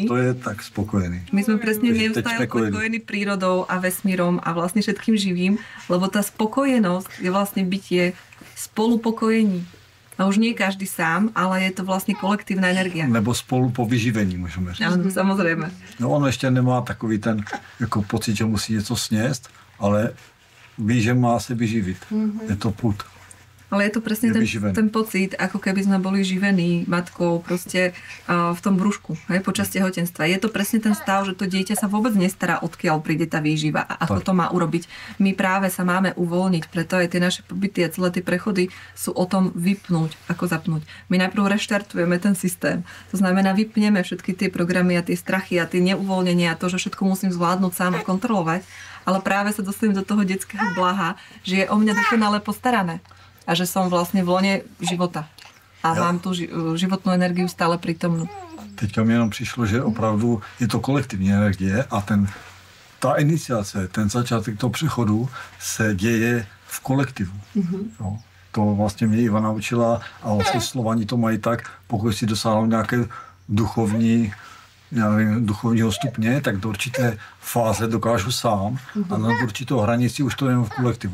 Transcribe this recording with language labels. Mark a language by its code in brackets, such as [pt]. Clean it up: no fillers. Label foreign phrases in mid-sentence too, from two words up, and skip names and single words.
[sk] No to je tak spokojený. My sme presne neustále pokojení prírodou a vesmírom a vlastne všetkým živým, lebo tá spokojenosť je vlastne bytie spolupokojení. A už nie každý sám, ale je to vlastne kolektívna energia. [cs] Nebo spolu po vyživení, môžeme říct. [sk] Áno, samozrejme. [cs] No on ešte nemá takový ten jako pocit, že musí něco sněst, ale ví, že má se vyživit. [sk] Je to put. Ale je to presne ten pocit, ako keby sme boli živení matkou proste v tom brúšku, hej, počas tehotenstva. Je to presne ten stav, že to dieťa sa vôbec nestará, odkiaľ príde tá výživa a ako to má urobiť. My práve sa máme uvoľniť, preto aj tie naše pobyty a celé tie prechody sú o tom vypnúť, ako zapnúť. My najprv reštartujeme ten systém. To znamená, vypneme všetky tie programy a tie strachy a tie neuvoľnenia a to, že všetko musím zvládnuť sám a kontrolovať, ale práve sa dostanem do toho detského blaha, že je o mňa dokonale postarané. A že som vlastne v lone života. A mám tu životnú energiu stále prítomnú. [cs] Teďka mi jenom přišlo, že opravdu je to kolektivní energie a ta iniciace, ten začátek toho přechodu se děje v kolektivu. No, to vlastně mě Iva naučila a vlastně Slovani to mají tak, pokud si dosáhnou nějaké duchovního stupně, tak do určité fáze dokážu sám a na určitou hranici už to jenom v kolektivu.